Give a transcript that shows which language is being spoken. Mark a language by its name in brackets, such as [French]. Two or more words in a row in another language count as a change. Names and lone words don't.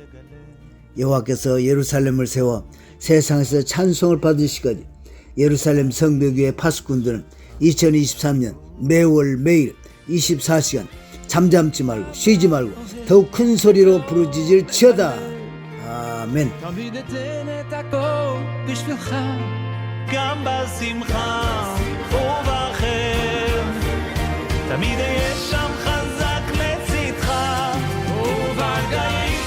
[Korean] 여호와께서 예루살렘을 세워 세상에서 찬송을 받으시기까지 예루살렘 성벽 위의 파수꾼들은 2023년 매월 매일 24시간 잠잠지 말고 쉬지 말고 더욱 큰 소리로 부르짖을지어다. 아멘. [Hebrew] תמיד אתן את הכל בשבילך, גם בשמחה ובכאב, תמיד אהיה שם חזק לצדך, וברגעים